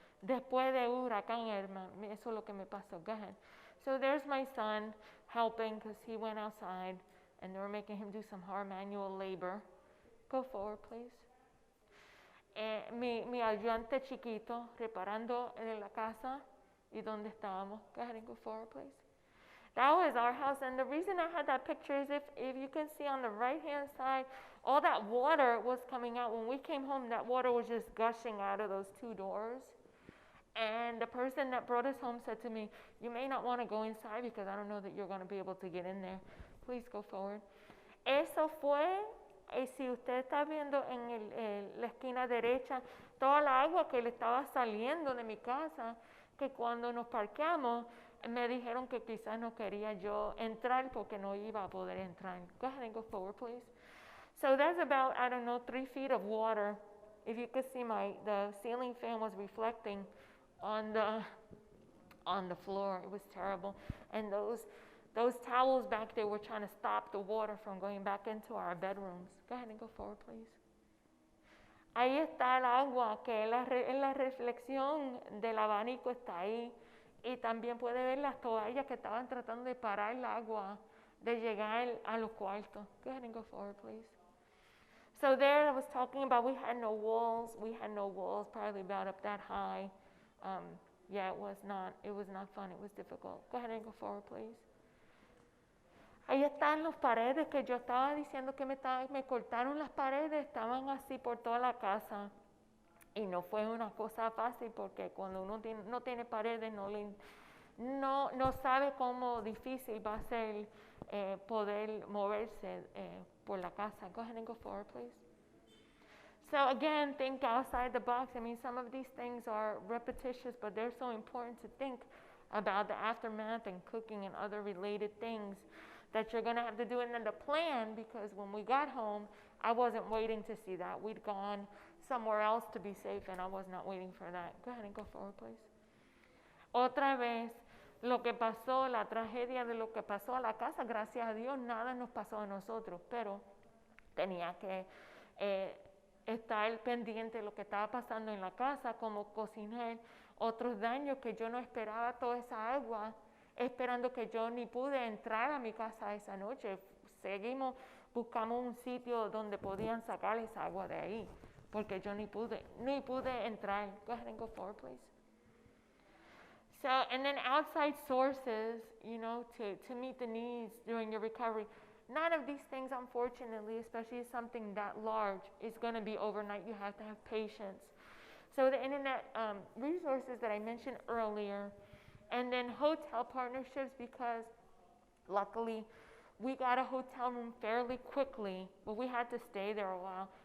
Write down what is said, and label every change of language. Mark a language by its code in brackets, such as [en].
[es] Después de huracán Irma, eso es lo que me pasó. [en] Go ahead. So there's my son helping, because he went outside and they were making him do some hard manual labor. Go forward, please. [es] Mi ayudante chiquito reparando en la casa y donde estábamos. [en] Go ahead and go forward, please. That was our house, and the reason I had that picture is if you can see on the right-hand side, all that water was coming out. When we came home, that water was just gushing out of those two doors. And the person that brought us home said to me, you may not want to go inside, because I don't know that you're going to be able to get in there. Please go forward. [es] Eso fue, si usted está viendo en la esquina derecha, toda la agua que le estaba saliendo de mi casa, que cuando nos parqueamos, me dijeron que quizás no quería yo entrar porque no iba a poder entrar. [en] Go ahead and go forward, please. So that's about, 3 feet of water. If you could see, the ceiling fan was reflecting on the floor. It was terrible. And those towels back there were trying to stop the water from going back into our bedrooms. Go ahead and go forward, please. [es] Ahí está el agua, que en la reflexión del abanico está ahí. Y también puede ver las toallas que estaban tratando de parar el agua de llegar a los cuartos. [en] Go ahead and go forward, please. So there I was talking about we had no walls. We had no walls, probably about up that high. Yeah, it was not fun. It was difficult. Go ahead and go forward, please. [es] Ahí están las paredes que yo estaba diciendo que me cortaron las paredes. Estaban así por toda la casa. Y no fue una cosa fácil porque cuando uno no tiene paredes no sabe cómo difícil va a ser poder moverse por la casa. [en] Go ahead and go forward, please. So again, think outside the box. I mean, some of these things are repetitious, but they're so important to think about the aftermath and cooking and other related things that you're going to have to do. And then the plan, because when we got home, I wasn't waiting to see that. We'd gone somewhere else to be safe, and I was not waiting for that. Go ahead and go forward, please. [es] Otra vez, lo que pasó, la tragedia de lo que pasó a la casa, gracias a Dios, nada nos pasó a nosotros, pero tenía que estar pendiente de lo que estaba pasando en la casa, como cocinar, otros daños que yo no esperaba toda esa agua, esperando que yo ni pude entrar a mi casa esa noche. Buscamos un sitio donde podían sacar esa agua de ahí. Porque yo ni pude entrar. [en] Go ahead and go forward, please. So, and then outside sources, to meet the needs during your recovery. None of these things, unfortunately, especially something that large, is going to be overnight. You have to have patience. So the internet resources that I mentioned earlier, and then hotel partnerships, because luckily we got a hotel room fairly quickly, but we had to stay there a while.